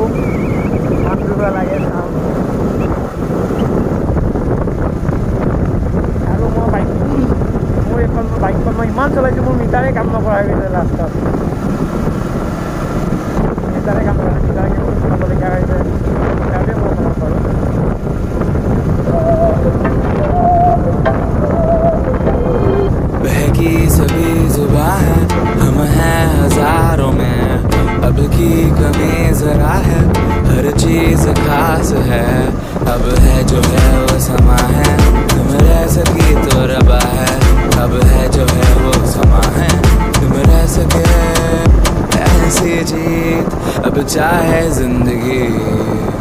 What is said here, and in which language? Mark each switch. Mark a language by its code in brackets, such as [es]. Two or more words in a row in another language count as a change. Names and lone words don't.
[as] মাছ ধৰিব লাগে চাওঁ আৰু বাইকখন মই ইমান চলাইছোঁ, মোৰ মিটাৰে কাম নকৰা হৈ গৈছে। লাষ্টত মিটাৰে কাম কৰা, মিটাৰে চলাবলগীয়া হৈছে। মিটাৰটোৱে মই চলাব পাৰোঁ। [hi] बहकी सभी जुबां है, हम हैं हजारों में, अब की कमी जरा है, हर चीज खास है, अब है जो है वो समा है, तुम रह सकी तो रबा है, अब है जो है वो समा है, तुम रह सके ऐसी जीत अब चाहे जिंदगी।